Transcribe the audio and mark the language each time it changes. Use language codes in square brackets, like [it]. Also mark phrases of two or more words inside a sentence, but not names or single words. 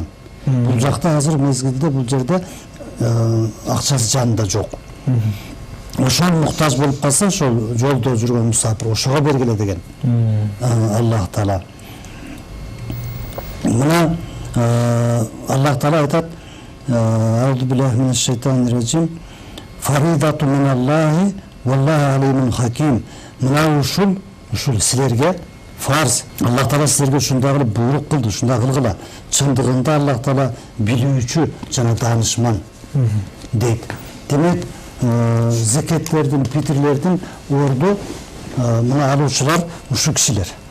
[ky] Бул жакта азыр мезгилде бул жерде акчасы жанында жок. Ошол муктаж болуп калса, ошол жолдо жүргөн мусапыр ошого бергиле деген Аллах Таала. Мына Аллах Таала айтат: [ar] "أعوذ بالله من الشيطان الرجيم. فريضة من الله والله عليم حكيم." [ky] Мына ушул силерге фарз. Аллах Таала силерге ушундай кылып буйрук кылды, ушундай кылгыла. Чындыгында Аллах Таала билүүчү жана таанышман дейт. Демек, зекеттердин, питирлердин орду мына алуучулар ушу кишилер.